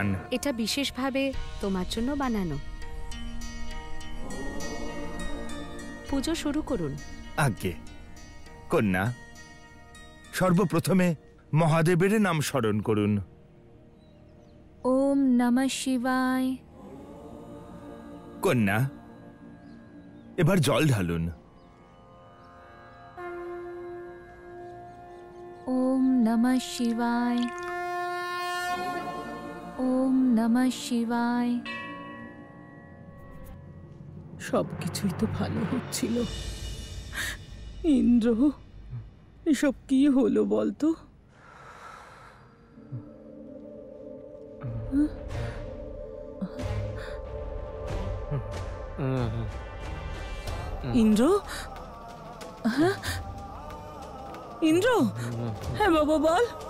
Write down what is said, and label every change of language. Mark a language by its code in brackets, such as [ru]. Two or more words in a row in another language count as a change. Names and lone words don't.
[bn] এটা বিশেষভাবে তোমার জন্য বানানো। পুজো শুরু করুন। আজ্ঞে। কন্যা, সর্বপ্রথমে মহাদেবের নাম স্মরণ করুন। [sa] ওম নমঃ শিবায়। [bn] কন্যা, এবার জল ঢালুন। [sa] ওম নমঃ শিবায়। ওম নমঃ শিবায়। [bn] সবকিছুই তো ভালো হচ্ছিল। ইন্দ্র, এসব কি হলো বলতো? ইন্দ্র, হ্যাঁ ইন্দ্র, হ্যাঁ বাবা বল।